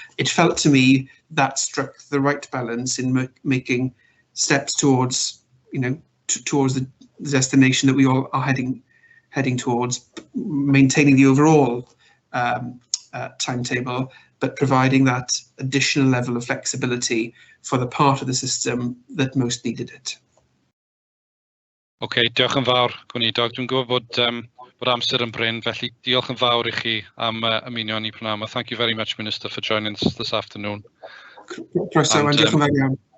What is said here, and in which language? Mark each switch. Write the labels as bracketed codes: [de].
[en] It felt to me that struck the right balance in making steps towards, towards the destination that we all are heading towards, maintaining the overall timetable, but providing that additional level of flexibility for the part of the system that most needed it. [cy] Okay, diolch yn fawr, Gweinidog. Dwi'n gwybod bod amser yn bryn, felly diolch yn fawr I chi am ymuno ni pnawn yma. [en] Thank you very much, Minister, for joining us this afternoon. [cy] Croeso, and diolch yn fawr iawn.